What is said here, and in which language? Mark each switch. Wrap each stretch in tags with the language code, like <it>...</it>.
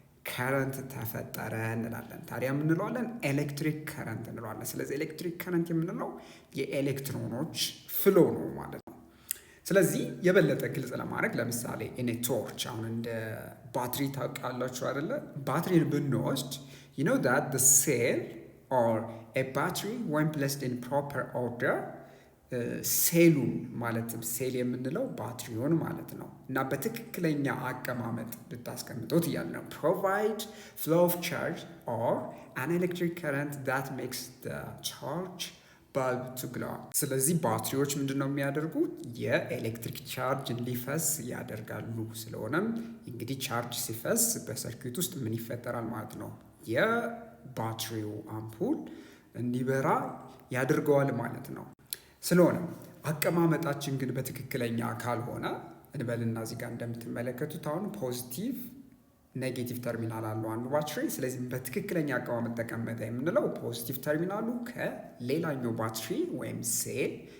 <am>ከረንት ተፈጠረ እንላለን። ታዲያ የምንለዋለን ኤሌክትሪክ ከረንት እንለዋለን። ስለዚህ ኤሌክትሪክ ከረንት የምንለው የኤሌክትሮኖች ፍሎ ነው ማለት ነው። ስለዚህ የበለጠ ግልጽ ለማድረግ ለምሳሌ እኔ ቶርች አሁን እንደ ባትሪ ታውቃላችሁ አይደለ? ባትሪን ብንወስድ</am> <en>you know that the cell or a battery when placed in proper order</en> <am>ሴሉን ማለትም ሴል የምንለው ባትሪውን ማለት ነው እና በትክክለኛ አቀማመጥ ብታስቀምጡት እያለ ነው</am> <en>provide flow of charge or an electric current that makes the charge bulb to glow።</en> <am>ስለዚህ ባትሪዎች ምንድን ነው የሚያደርጉት? የኤሌክትሪክ ቻርጅ እንዲፈስ ያደርጋሉ። ስለሆነም እንግዲህ ቻርጅ ሲፈስ በሰርኪዩት ውስጥ ምን ይፈጠራል ማለት ነው? የባትሪው አምፑል እንዲበራ ያደርገዋል ማለት ነው። ስለሆነ አቀማመጣችን ግን በትክክለኛ ካልሆነ እንበልና እዚህ ጋር እንደምትመለከቱት አሁን ፖዚቲቭ ኔጌቲቭ ተርሚናል አለው አንዱ ባትሪ። ስለዚህ በትክክለኛ አቀማመጥ ተቀመጠ የምንለው ፖዚቲቭ ተርሚናሉ ከሌላኛው ባትሪ ወይም ሴል</am>